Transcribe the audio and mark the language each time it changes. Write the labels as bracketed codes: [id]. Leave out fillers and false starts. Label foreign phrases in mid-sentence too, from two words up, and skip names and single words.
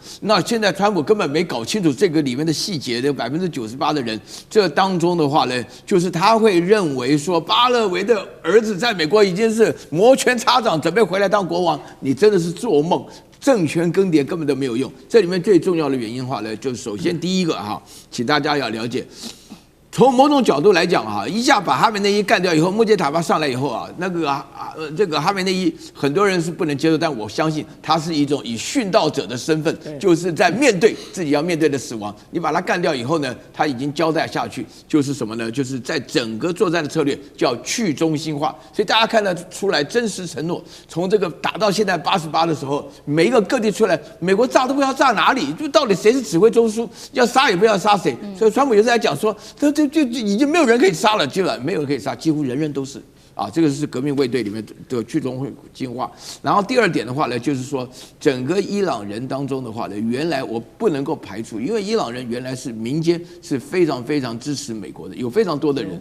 [zh] 那現在川普根本沒搞清楚這個裡面的細節，這98%的人，這當中的話呢，就是他會認為說巴勒維的兒子在美國已經是摩拳擦掌，準備回來當國王，你真的是做夢。政權更迭根本都沒有用。這裡面最重要的原因的話呢，就是首先第一個哈，請大家要了解。從某種角度來講哈，一下把哈梅內伊幹掉以後，穆吉塔巴上來以後啊，這個哈梅內伊很多人是不能接受，但我相信他是一種以殉道者的身份，就是在面對自己要面對的死亡。你把他幹掉以後呢，他已經交代下去，就是什麼呢？就是在整個作戰的策略叫去中心化。所以大家看得出來真實承諾，從這個打到現在88的時候，每一個各地出來，美國炸都不知道炸哪裡，就到底誰是指揮中枢，要殺也不知道殺誰。所以川普有時候在講說，就已經沒有人可以殺了，基本上沒有人可以杀，幾乎人人都是啊。這個是革命衛隊裡面的去中心化。然後第二點的話呢，就是說整個伊朗人當中的話呢，原來我不能夠排除，因為伊朗人原來是民間是非常非常支持美國的，有非常多的人。